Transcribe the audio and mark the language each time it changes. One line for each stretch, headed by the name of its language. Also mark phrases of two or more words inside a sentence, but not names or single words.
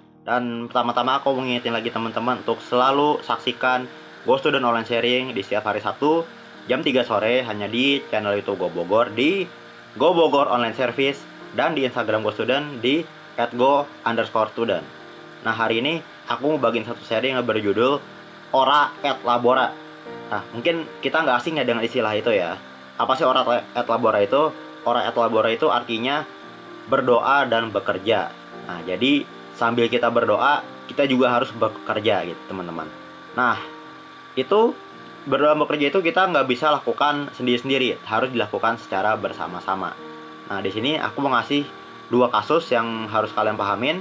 Indonesian: Dan pertama-tama aku mengingetin lagi teman-teman untuk selalu saksikan Gosudan Online Sharing di setiap hari Sabtu jam 3 sore hanya di channel YouTube Go Bogor di Go Bogor Online Service dan di Instagram Gosudan di @go_student. Nah, hari ini aku mau bagiin satu sharing yang berjudul Ora et Labora. Nah, mungkin kita nggak asing ya dengan istilah itu ya. Apa sih
Latin: ora et labora
Indonesian: itu?
Latin: Ora et labora
Indonesian: itu artinya berdoa dan bekerja. Nah, jadi sambil kita berdoa, kita juga harus bekerja gitu, teman-teman. Nah, itu berdoa dan bekerja itu kita nggak bisa lakukan sendiri-sendiri, harus dilakukan secara bersama-sama. Nah, di sini aku mau ngasih dua kasus yang harus kalian pahamin.